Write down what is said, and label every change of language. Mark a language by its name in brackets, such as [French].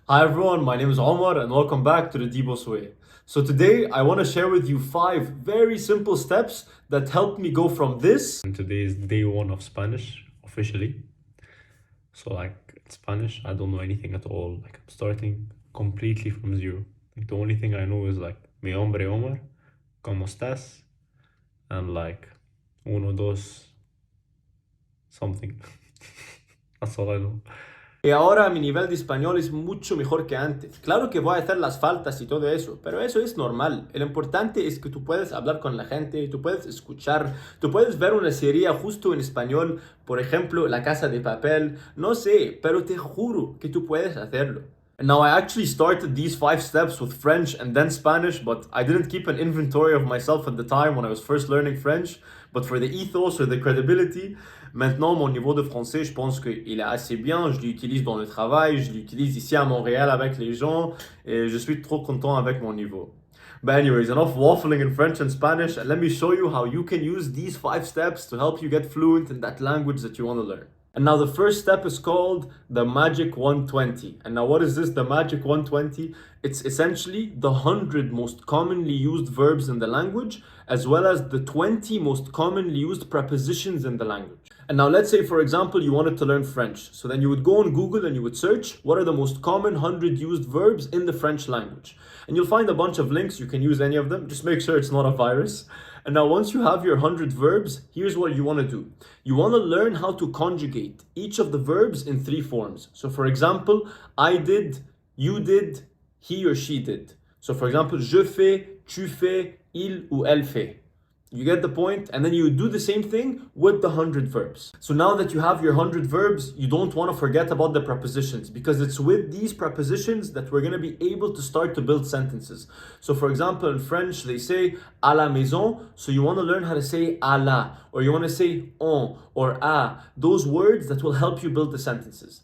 [English] Hi everyone, my name is Omar and welcome back to the Deeboss way. So today I want to share with you 5 very simple steps that helped me go from this. And today is day 1 of Spanish officially. So in Spanish, I don't know anything at all. I'm starting completely from zero. The only thing I know is [Spanish] mi hombre Omar, ¿cómo estás? [English] And [Spanish] uno, dos, [English] something. That's all I know. [Spanish] Y ahora mi nivel de español es mucho mejor que antes. Claro que voy a hacer las faltas y todo eso, pero eso es normal. Lo importante es que tú puedes hablar con la gente, tú puedes escuchar, tú puedes ver una serie justo en español, por ejemplo, La Casa de Papel, no sé, pero te juro que tú puedes hacerlo. [English] And now I actually started these 5 steps with French and then Spanish, but I didn't keep an inventory of myself at the time when I was first learning French. But for the ethos or the credibility, [French] maintenant mon niveau de français, je pense qu'il est assez bien. Je l'utilise dans le travail, je l'utilise ici à Montréal avec les gens, et je suis trop content avec mon niveau. [English] But anyways, enough waffling in French and Spanish, and let me show you how you can use these 5 steps to help you get fluent in that language that you want to learn. And now the first step is called the Magic 120. And now what is this, the Magic 120? It's essentially the 100 most commonly used verbs in the language, as well as the 20 most commonly used prepositions in the language. And now let's say, for example, you wanted to learn French. So then you would go on Google and you would search, what are the most common 100 used verbs in the French language? And you'll find a bunch of links. You can use any of them. Just make sure it's not a virus. And now once you have your 100 verbs, here's what you want to do. You want to learn how to conjugate each of the verbs in 3 forms. So for example, I did, you did, he or she did. [French] So for example, je fais, tu fais, il ou elle fait. [English] You get the point? And then you do the same thing with the 100 verbs. So now that you have your 100 verbs, you don't want to forget about the prepositions, because it's with these prepositions that we're going to be able to start to build sentences. So for example, in French, they say [French] à la maison. [English] So you want to learn how to say à la, or you want to say on or à, those words that will help you build the sentences.